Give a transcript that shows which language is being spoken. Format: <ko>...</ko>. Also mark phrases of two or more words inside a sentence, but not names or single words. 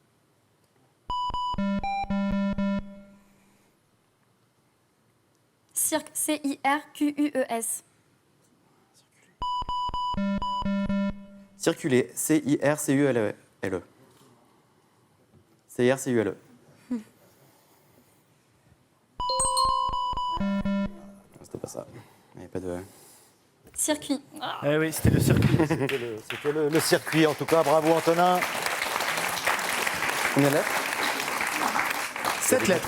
<fr>Cirque, C-I-R-Q-U-E-S. Circuler, C-I-R-C-U-L-E. C-I-R-C-U-L-E. C'était pas ça. Il n'y avait pas de... Circuit. Eh oui, c'était le circuit. C'était le circuit, en tout cas. Bravo, Antonin. Combien de lettres? 7 lettres.</fr>